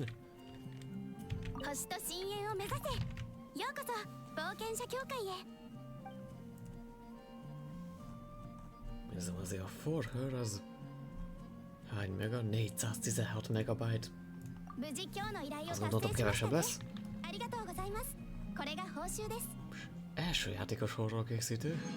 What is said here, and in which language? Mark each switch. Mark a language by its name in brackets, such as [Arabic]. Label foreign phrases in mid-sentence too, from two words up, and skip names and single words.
[Japanese] 星と深淵を目指せ。ようこそ冒険者協会へ。 [Hungarian] Nézzem azért a forhőr az... Hány mega? 416 megabyte. [Japanese] 無事今日の依頼を [Hungarian] Az [Japanese] 達 [Hungarian] gondoltam [Japanese] 成しました [Hungarian] kevesebb [Japanese] ね。 [Hungarian] lesz. [Japanese] ありがとうございます。これが報酬です。 [Hungarian] Első játékos horror készítő.